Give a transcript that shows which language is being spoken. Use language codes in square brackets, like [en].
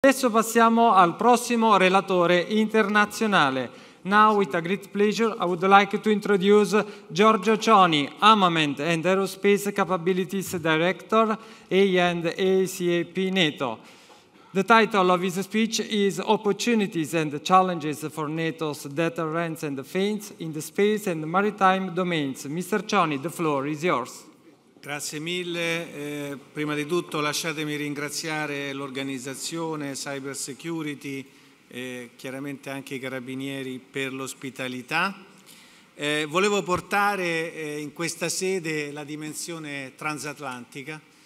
[it] Adesso passiamo al prossimo relatore internazionale. [en] Now, with a great pleasure, I would like to introduce Giorgio Cioni, Armament and Aerospace Capabilities Director, A&ACAP NATO. The title of his speech is Opportunities and Challenges for NATO's Deterrence and Defense in the Space and Maritime Domains. Mr. Cioni, the floor is yours. [it] Grazie mille. Prima di tutto lasciatemi ringraziare l'organizzazione Cybersecurity e chiaramente anche i Carabinieri per l'ospitalità. Volevo portare in questa sede la dimensione transatlantica.